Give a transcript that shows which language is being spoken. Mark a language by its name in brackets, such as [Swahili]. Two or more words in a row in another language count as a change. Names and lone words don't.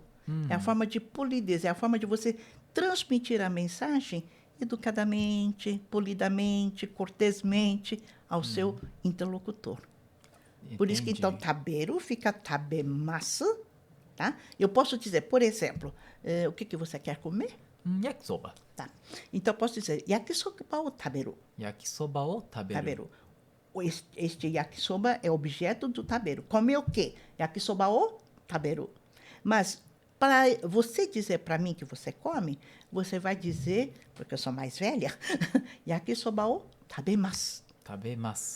[Portuguese] É a forma de polidez, é a forma de você transmitir a mensagem educadamente, polidamente, cortesmente ao seu interlocutor. Entendi. Por isso que, então, taberu fica tabemasu, tá? Eu posso dizer, por exemplo, o que você quer comer? Yakisoba. Tá. Então, eu posso dizer, yakisoba ou taberu? Yakisoba ou taberu? Taberu. Este yakisoba é objeto do taberu. Comer o quê? Yakisoba ou taberu. Mas, para você dizer para mim que você come, você vai dizer, porque eu sou mais velha, yakisoba ou tabemasu. Tabemasu.